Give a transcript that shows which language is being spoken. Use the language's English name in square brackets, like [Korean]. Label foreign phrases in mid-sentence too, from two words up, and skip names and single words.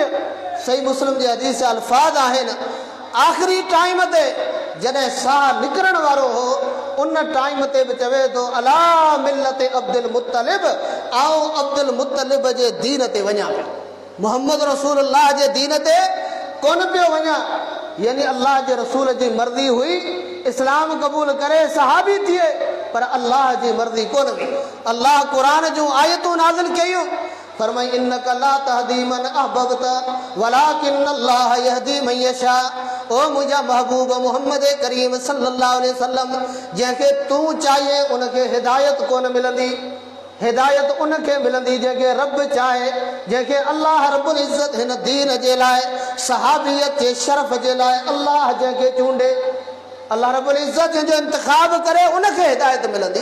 [Sindhi] सही मुस्लिम जे हदीस अल्फाज़ आहिनि, आख़िरी टाइम ते जॾहिं साह निकिरण वारो हो उन टाइम ते बि चवे थो [Arabic] على ملة عبد المطلب, [Sindhi] आओ अब्दुल मुत्तलिब जे दीन ते वञा पियो, [Arabic] محمد رسول الله [Sindhi] जे दीन ते कोन पियो वञा। यानी अल्लाह जे रसूल जी मर्ज़ी हुई इस्लाम क़बूल करे सहाबी थिए, पर अल्लाह जी मर्ज़ी कोन हुई। अल्लाह क़ुरान जूं आयतूं नाज़िल कयूं, फरमाई [Arabic] إنك لا تهدي من أحببت ولكن الله يهدي من يشاء. [Sindhi] ओ मुंहिंजा महबूब मोहम्मद करीम [Arabic] صلى الله عليه وسلم, [Sindhi] जंहिंखे तूं चाहे उनखे हिदायत कोन मिलंदी, हिदायत उनखे मिलंदी जंहिंखे रब चाहे, जंहिंखे [Arabic] الله رب العزة [Sindhi] हिन दीन जे लाइ सहाबियत जे शरफ़ जे लाइ अल्लाह जंहिंखे चूंडे, [Arabic] الله رب العزة [Sindhi] जंहिंजो इंतिखाब करे उनखे हिदायत मिलंदी।